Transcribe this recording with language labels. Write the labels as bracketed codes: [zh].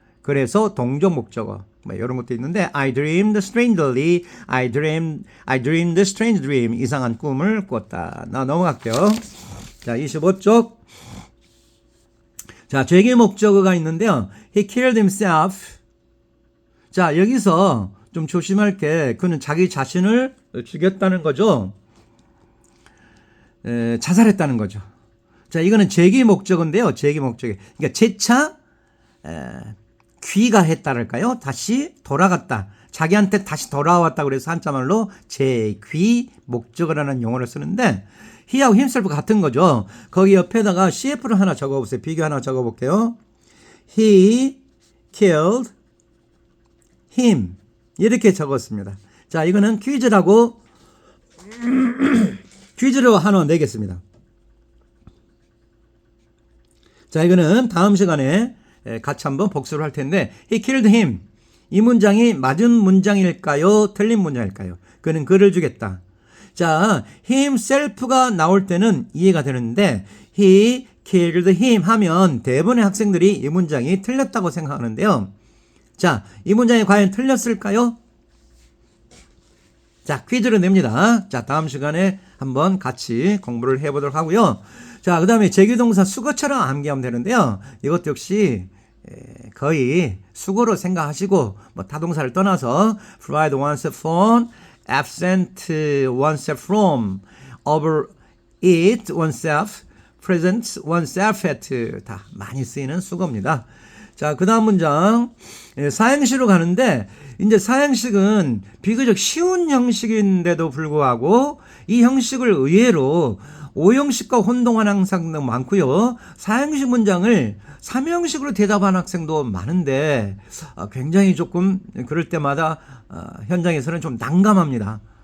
[ko] 그래서 동종 목적어. 뭐 이런 것도 있는데 [en] I dreamed strangely, I dreamed a strange dream. [ko] 이상한 꿈을 꿨다. 나 넘어갈게요. 자, 25쪽. 자, 죄기 목적어가 있는데요. [en] He killed himself. [ko] 자, 여기서 좀 조심할 게 그는 자기 자신을 죽였다는 거죠. 자살했다는 거죠. 자, 이거는 죄기 목적어인데요. 죄기 목적어. 그러니까 재차 귀가했다랄까요? 다시 돌아갔다. 자기한테 다시 돌아왔다 그래서 한자말로 재귀 목적어라는 용어를 쓰는데 he하고 himself 같은 거죠. 거기 옆에다가 cf를 하나 적어보세요. 비교 하나 적어볼게요. [en] He killed him [ko] 이렇게 적었습니다. 자, 이거는 퀴즈라고 퀴즈로 하나 내겠습니다. 자, 이거는 다음 시간에 같이 한번 복습을 할 텐데 [en] He killed him. [ko] 이 문장이 맞은 문장일까요? 틀린 문장일까요? 그는 그를 죽였다. 자, himself가 나올 때는 이해가 되는데 [en] He killed him [ko] 하면 대부분의 학생들이 이 문장이 틀렸다고 생각하는데요. 자, 이 문장이 과연 틀렸을까요? 자, 퀴즈를 냅니다. 자, 다음 시간에 한번 같이 공부를 해보도록 하고요. 자, 그 다음에 재규동사 수거처럼 암기하면 되는데요. 이것도 역시 거의 수고로 생각하시고 뭐 타동사를 떠나서 provide oneself from, absent oneself from, overeat oneself, present oneself at 다 많이 쓰이는 수거입니다. 자, 그 다음 문장 사행시로 가는데 이제 사행식은 비교적 쉬운 형식인데도 불구하고 이 형식을 의외로 5형식과 혼동하는 학생도 많고요. 4형식 문장을 3형식으로 대답하는 학생도 많은데 굉장히 조금 그럴 때마다 현장에서는 좀 난감합니다.